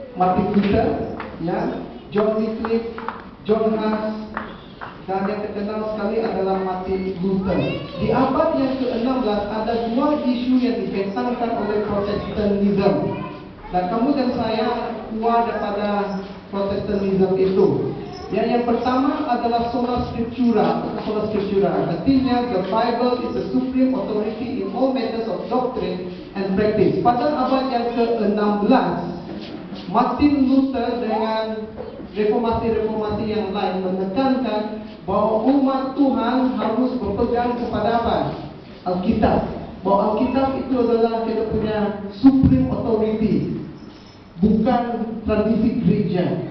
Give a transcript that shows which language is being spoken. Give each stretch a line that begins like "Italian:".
Indonesian: Martin Luther, ya, John Wycliffe, John Huss, dan yang terkenal sekali adalah Martin Luther. Di abad yang ke-16 ada 2 isu yang dibentangkan oleh Protestantism. Dan kamu dan saya keluar daripada Protestantism itu. Yang pertama adalah sola scriptura.
English: Sola scriptura
Indonesian: artinya
English: the Bible is the supreme authority in all matters of doctrine and practice.
Indonesian: Pada abad yang ke-16, Martin Luther dengan reformasi-reformasi yang lain menekankan bahwa umat Tuhan harus berpegang kepada apa? Alkitab. Bahwa Alkitab itu adalah kita punya
English: supreme authority,
Indonesian: bukan tradisi gereja.